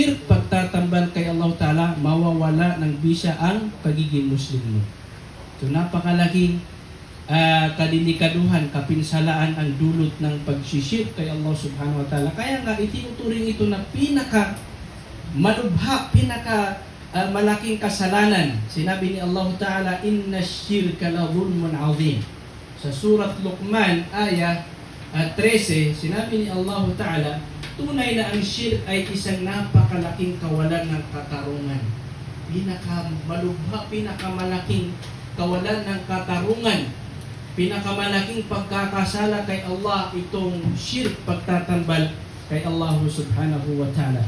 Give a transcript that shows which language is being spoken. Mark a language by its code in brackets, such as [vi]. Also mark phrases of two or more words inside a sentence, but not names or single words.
[tl] pagtatambal kay Allah Ta'ala, mawawala ng bisa ang pagiging Muslim mo. So napakalaking kadilikaduhan, kapinsalaan ang dulot ng pagsishirk kay Allah [ar] سبحانه وتعالى. [tl] Kaya nga itinuturing ito na pinaka malubha, pinaka malaking kasalanan. Sinabi ni Allah Ta'ala, [ar] إن الشرك لظلم عظيم. [tl] Sa surat Luqman, ayah 13, sinabi ni Allah Ta'ala, tunay na ang shirk ay isang napakalaking kawalan ng katarungan. Pinakamalubha, pinakamalaking kawalan ng katarungan, pinakamalaking pagkakasala kay Allah itong shirk, pagtatambal kay Allah [ar] سبحانه وتعالى.